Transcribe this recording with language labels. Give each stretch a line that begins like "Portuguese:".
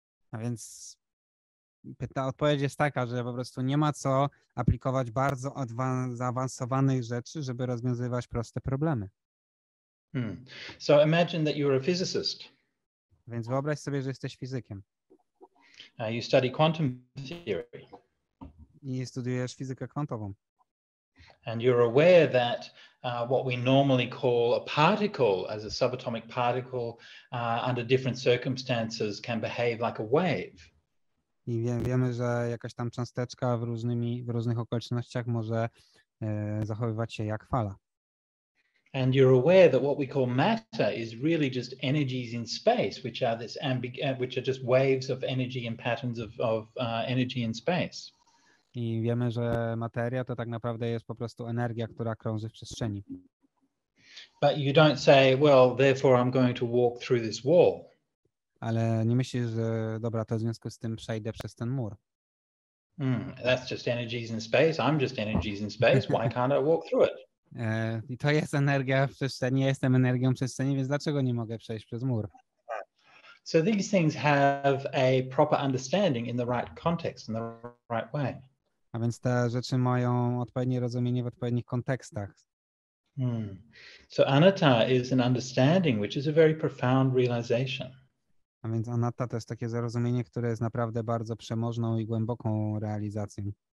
Polish: A więc odpowiedź jest taka, że po prostu nie ma co aplikować bardzo zaawansowanych rzeczy, żeby rozwiązywać proste problemy.
English: So imagine that you're a physicist.
Polish: Więc wyobraź sobie, że jesteś fizykiem.
English: You study quantum theory.
Polish: I studiujesz fizykę kwantową.
English: And you're aware that what we normally call a particle, as a subatomic particle, under different circumstances can behave like a wave.
Polish: I wiemy, że jakaś tam cząsteczka w różnych okolicznościach może zachowywać się jak fala.
English: And you're aware that what we call matter is really just energies in space, which are which are just waves of energy and patterns of energy in space.
Polish: I wiemy, że materia to tak naprawdę jest po prostu energia, która krąży w przestrzeni.
English: But you don't say, well, therefore I'm going to walk through this wall.
Polish: Ale nie myślisz, że dobra, to w związku z tym przejdę przez ten mur.
English: That's just energies in space. I'm just energies in space. Why can't I walk through it?
Polish: I to jest energia w przestrzeni, ja jestem energią przestrzeni, więc dlaczego nie mogę przejść przez mur?
English: So these things have a proper understanding in the right context, in the right way.
Polish: A więc te rzeczy mają odpowiednie rozumienie w odpowiednich kontekstach.
English: So anatta is an understanding which is a very profound realization.
Polish: A więc anatta to jest takie zrozumienie, które jest naprawdę bardzo przemożną i głęboką realizacją.